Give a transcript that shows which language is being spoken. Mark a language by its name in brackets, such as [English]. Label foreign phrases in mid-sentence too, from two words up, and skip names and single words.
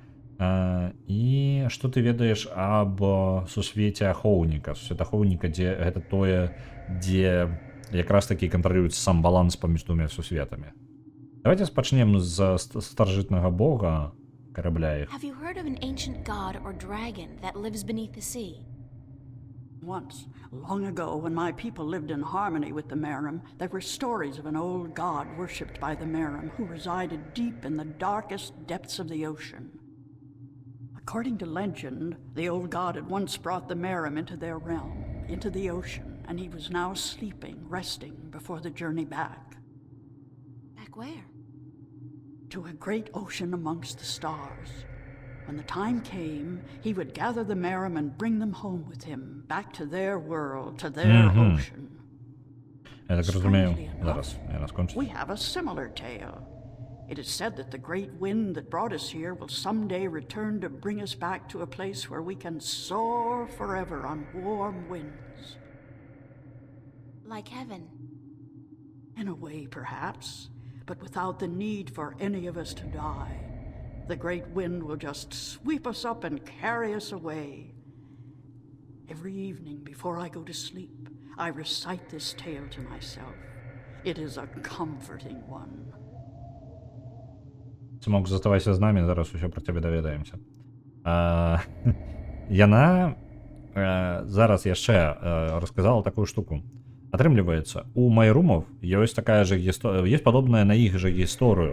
[Belarusian] І што ты ведаеш аб сусвеце ахоўніка? Сусвет ахоўніка, дзе гэта тое, дзе якраз такі кантралюецца сам баланс паміж двумя сусветамі. Давайте спачнем з старажытнага бога карабля іх. [English] Have you heard of an ancient god or dragon that lives beneath the sea? Once, long ago, when my people lived in harmony with the Merim, there were stories of an old god worshipped by the Merim who resided deep in the darkest depths of the ocean. According to legend, the old god had once brought the Merim into their realm, into the ocean, and he was now sleeping, resting before the journey back. Back where? To a great ocean amongst the stars. When the time came, he would gather the Merim and bring them home with him, back to their world, to their ocean. [Ukrainian] Я так розумію, [English] Strangely enough, [Belarusian] зараз я скончу. [English] we have a similar tale. It is said that the great wind that brought us here will someday return to bring us back to a place where we can soar forever on warm winds. Like heaven. In a way, perhaps, but without the need for any of us to die. The great wind will just sweep us up and carry us away. Every evening before I go to sleep, I recite this tale to myself. It is a comforting one. [Belarusian] Цмок, заставайся з намі, зараз усё пра цябе даведаемся. Яна зараз яшчэ расказала такую штуку. Атрымліваецца, у майрумаў ёсць такая же гісторыя, ёсць падобная на іх жа гісторыю.